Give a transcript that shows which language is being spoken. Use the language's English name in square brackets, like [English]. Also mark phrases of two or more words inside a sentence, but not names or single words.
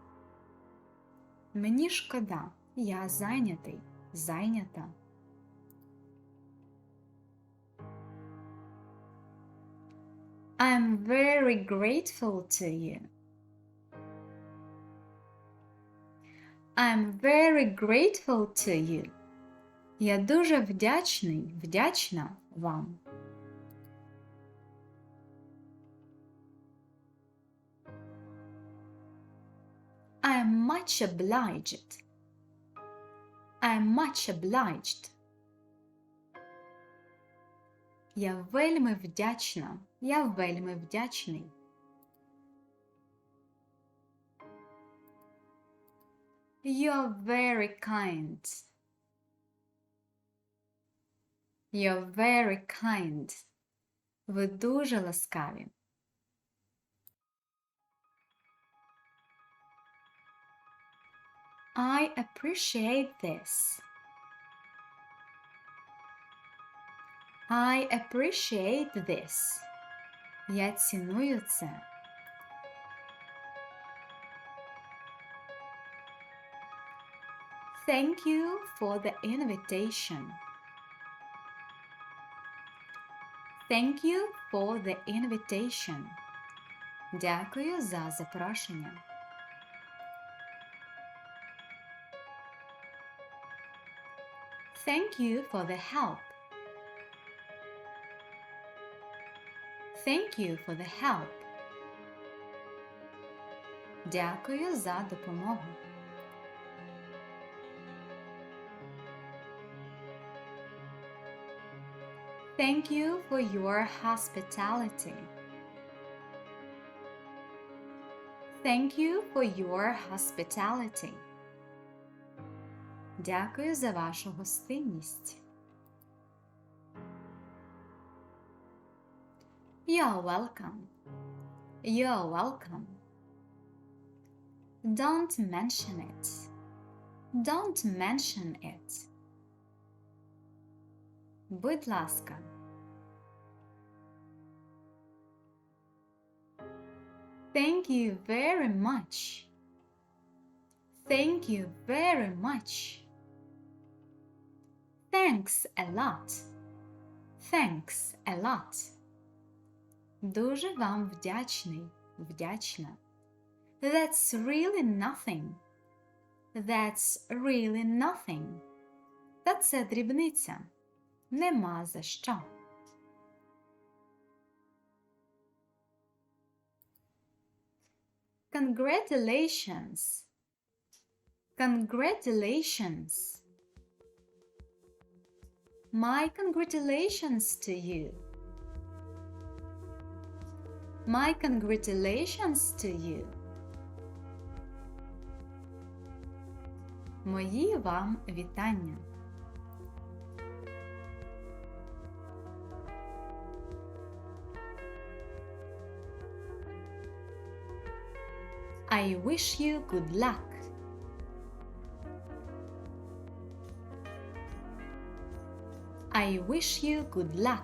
[Ukrainian] Мені шкода, я зайнятий, зайнята. [English] I'm very grateful to you. I'm very grateful to you. [Ukrainian] Я дуже вдячний, вдячна вам. [English] I'm much obliged. I'm much obliged. [Ukrainian] Я вельми вдячна. Я вельми вдячний. [English] You're very kind. You're very kind. [Ukrainian] Ви дуже ласкаві. [English] I appreciate this. I appreciate this. [Ukrainian] Я ціную це. [English] Thank you for the invitation. Thank you for the invitation. [Ukrainian] Дякую за запрошення. [English] Thank you for the help. Thank you for the help. [Ukrainian] Дякую за допомогу. [English] Thank you for your hospitality. Thank you for your hospitality. [Ukrainian] Дякую за вашу гостинність. [English] You're welcome. You're welcome. Don't mention it. Don't mention it. [Ukrainian] Будь ласка. [English] Thank you very much. Thank you very much. Thanks a lot. Thanks a lot. [Ukrainian] Дуже вам вдячний, вдячна. [English] That's really nothing. That's really nothing. [Ukrainian] Та це дрібниця. Нема за що. [English] Congratulations. Congratulations. My congratulations to you. My congratulations to you. [Ukrainian] Мої вам вітання. [English] I wish you good luck. I wish you good luck.